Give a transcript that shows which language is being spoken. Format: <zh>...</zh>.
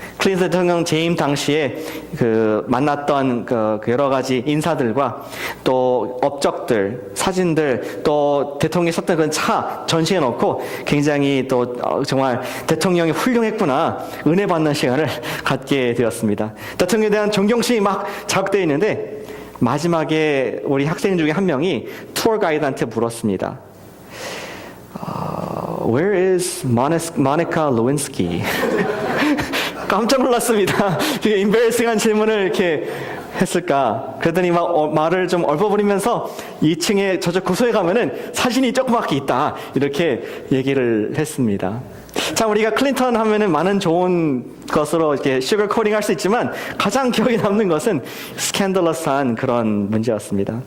<ko>클린턴 대통령 재임 당시에 만났던 여러 가지 인사들과 또 업적들, 사진들, 또 대통령이 섰던 그 차 전시해 놓고 굉장히 또 정말 대통령이 훌륭했구나 은혜 받는 시간을 갖게 되었습니다. 대통령에 대한 존경심이 막 자극되어 있는데 마지막에 우리 학생 중에 한 명이 투어 가이드한테 물었습니다.</ko> <en>Where is Monica Lewinsky?</en> <ko>깜짝 놀랐습니다. 되게 embarrassing한 질문을 이렇게 했을까? 그랬더니 말을 좀 얽어버리면서 2층에 저쪽 구소에 가면은 사진이 조그맣게 있다. 이렇게 얘기를 했습니다. 참 우리가 클린턴 하면은 많은 좋은 것으로 이렇게 슈거 코팅 할 수 있지만 가장 기억에 남는 것은 스캔들러스한 그런 문제였습니다.</ko>